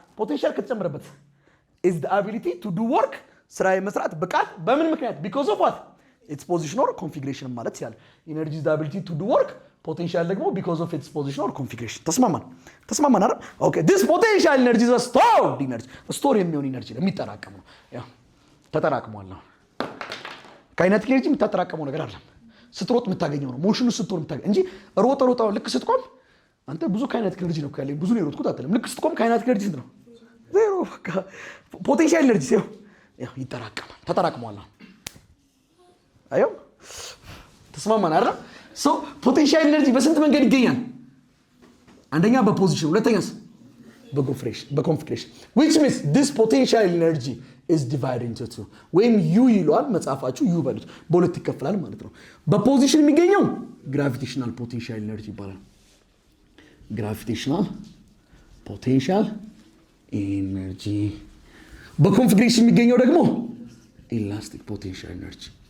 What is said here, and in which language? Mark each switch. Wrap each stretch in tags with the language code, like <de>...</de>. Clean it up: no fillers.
<en>potential ከተጨመረበት is the ability to do work</en> <am>ስራ የመስራት ብቃት በምን ምክንያት?</am> <en>because of what? its position or configuration</en> <am>ማለት ይችላል።</am> <en>energy is the ability to do work, potential ደግሞ because of its position or configuration.</en> <am>ተስማማን አይደል?</am> <en>ኦኬ this potential energy is a stored energy.</en> <am>ስቶር የሚሆን ኤነርጂ የሚጠራቀም ነው። ያው ተጠራቅሟል ነው። ካይነቲክ ኤነርጂ የምታጠራቀመው ነገር አይደለም። ስትሮጥ የምታገኘው ነው። ሞሽኑ ስትሮጥ የምታገኘው እንጂ ሮጣው ልክ ስትቆም አንተ ብዙ ካይነቲክ ኤነርጂ ነው ያለኝ ብዙ ነው የሮጥኩት አትልም። ልክ ስትቆም ካይነቲክ ኤነርጂ ስንት ነው? ዜሮ። በቃ ፖቴንሻል ኤነርጂ ያው ይጠራቀማል። ተጠራቅሟል ነው። አየው ተስማማን አይደል? ሶ ፖቴንሻል ኤነርጂ በስንት መንገድ ይገኛል? አንደኛ በፖዚሽን፣ ሁለተኛስ በኮንፊግሬሽን</am> <en>which means this potential energy is divided into two.</en> <am>ወይም ዩ ይሏል መጽሐፋችሁ ዩ በሉት በሁለት ይከፈላል ማለት ነው። በፖዚሽን የሚገኘው ግራቪቴሽናል ፖቴንሻል ኤነርጂ ይባላል። ግራቪቴሽናል ፖቴንሻል ኤነርጂ። በኮንፊግሬሽን የሚገኘው ደግሞ ኢላስቲክ ፖቴንሻል ኤነርጂ።</am>